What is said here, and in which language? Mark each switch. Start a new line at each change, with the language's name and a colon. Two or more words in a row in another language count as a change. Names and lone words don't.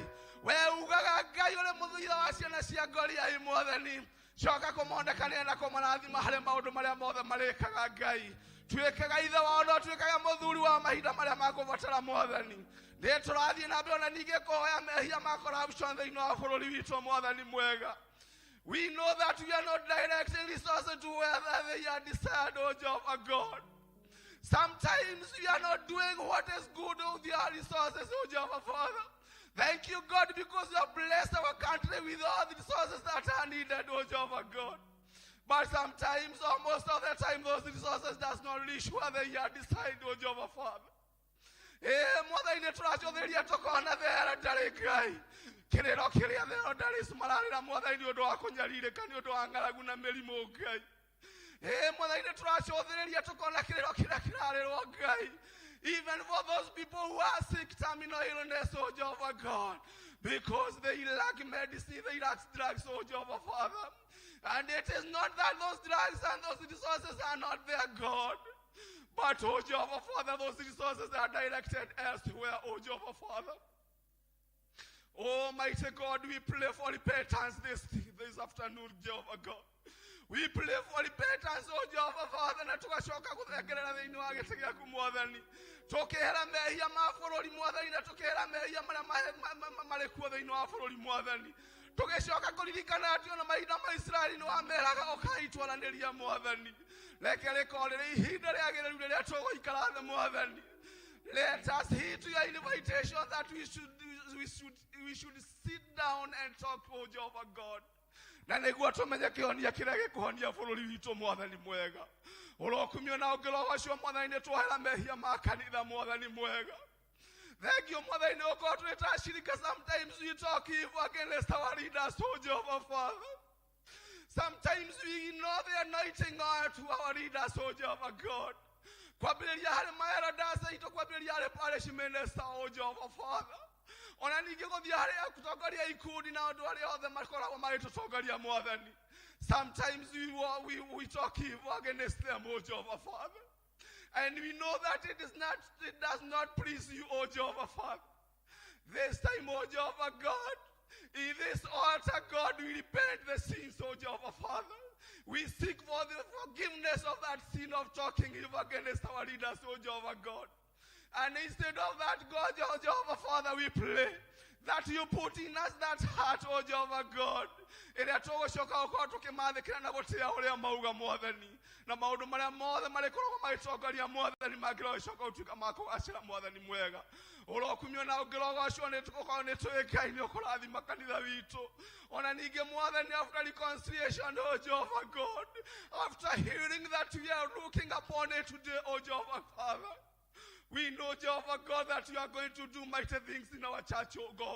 Kikuyu: We ugaga Ngai ũrĩ mũthuri wa ciana cia ngoriai Mwathani. Coka kũmonekania na kũmarathima harĩ maũndũ marĩa mothe marĩkaga Ngai. Tuĩkaga ithe wao no tuĩkaga mũthuri wa mahinda marĩa makũbatara Mwathani. Nĩ tũrathiĩ na mbere ona ningĩ kũhoya mehia ma corruption thĩinĩ wa bũrũri witũ Mwathani mwega.
English: We know that we are not directing resources to where they are desired, oh Jehovah God. Sometimes we are not doing what is good with our resources, oh Jehovah Father. Thank you, God, because you have blessed our country with all the resources that are needed, oh Jehovah God. But sometimes, almost all the time, those resources does not reach where they are decided, oh Jehovah Father.
Kikuyu: Mwathani tũracũthĩrĩria tũkona thera ndarĩ Ngai. Kĩrĩro kĩrĩa thero ndarĩ cimararĩra Mwathani nĩ ũndũ wa kũnyarirĩka nĩ ũndũ wa ng'aragu na mĩrimũ Ngai. Mwathani tũracũthĩrĩria tũkona kĩrĩro kĩrĩa kĩrarĩrwo Ngai.
English: Even for those people who are sick, terminal illness, oh Jehovah God. Because they lack medicine, they lack drugs, oh Jehovah Father. And it is not that those drugs and those resources are not there, God. But, oh Jehovah Father, those resources are directed elsewhere, oh Jehovah Father. Almighty God, we pray for repentance this afternoon, Jehovah God. We pray for repentance, oh Jehovah Father,
Kikuyu: na tukashoka kuthekerera thiini wa giti giaku Mwathani. Tukihera mehia ma bururi Mwathani, na tukihera mehia maria mari kuo thiini wa bururi Mwathani. Tugicoka kuririkana ati ona mahinda ma Israeli ni wameraga ukaitwaraniria Mwathani. Reke rĩkorwo rĩrĩ ihinda rĩagĩrĩru rĩrĩa tũgũikara thĩ Mwathani.
English: Let us heed to your invitation that we should sit down and talk to Jehovah God.
Kikuyu: Na nĩguo tũmenye kĩhonia kĩrĩa gĩkũhonia bũrũri witũ Mwathani mwega. Ũrokumio na ũngĩrogo ũcio Mwathani nĩ twehera mehia ma kanitha Mwathani mwega.
English: Thank you
Kikuyu: Mwathani nĩ ũkorwo twĩtacirika.
English: Sometimes we talk evil against our leaders, oh Jehovah Father. Sometimes we ignore the anointing to our leaders, oh Jehovah God.
Kikuyu: Kwambĩrĩria harĩ maherodas aitũ, kwambĩrĩria harĩ
English: parish minister, oh Jehovah Father.
Kikuyu: Ona ningĩ gũthiĩ harĩ gũtongoria ikundi na andũ arĩa othe makoragwo magĩtũtongoria Mwathani.
English: Sometimes we talk evil against them, oh Jehovah Father. And we know that it does not please you, oh Jehovah Father. This time, oh Jehovah God, in this altar, God, we repent the sins, oh Jehovah Father. We seek for the forgiveness of that sin of talking evil against our leaders, oh Jehovah God. And instead of that, God, oh Jehovah Father, we pray that you put in us that heart, oh Jehovah God.
Kikuyu: Ĩrĩa tũgũcoka gũkorwo tũkĩmathĩkĩra na gũtĩa ũrĩa mauga Mwathani. Na maũndũ marĩa mothe marĩkoragwo magĩtongoria Mwathani mangĩrocoka gũtuĩka ma kũgacĩra Mwathani mwega. Ũrokumio na ũngĩrogo ũcio nĩ tũgũkorwo nĩ tũĩkaine nĩ ũkũrathima kanitha witũ. Ona ningĩ Mwathani,
English: after reconciliation, oh Jehovah God, after hearing that we are looking upon it today, oh Jehovah Father, we know, Jehovah God, that you are going to do mighty things in our church, oh God.